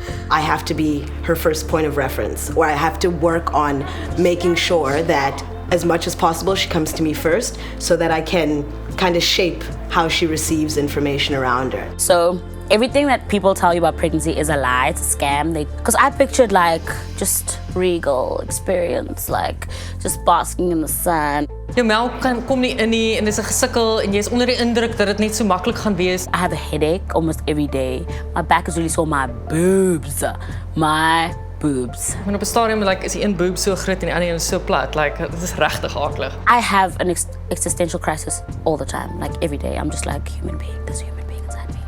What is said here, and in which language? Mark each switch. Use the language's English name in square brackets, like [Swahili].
[English] I have to be her first point of reference, or I have to work on making sure that as much as possible she comes to me first so that I can kind of shape how she receives information around her. So Everything that people tell you about pregnancy is a lie, it's a scam. Because I pictured like just regal experience, like just basking in the sun. [Afrikaans] Jou melk kom nie in nie en dis 'n gesukkel en jy's onder die indruk dat dit net so maklik gaan wees. [English] I have a headache almost every day. My back is really sore, my boobs. My boobs. [Afrikaans] En op 'n stadium like is die een boob so groot en die ander een so plat, like dit is regtig aklig. [English] I have an existential crisis all the time, like every day. I'm just like, human being, there's a human being inside me.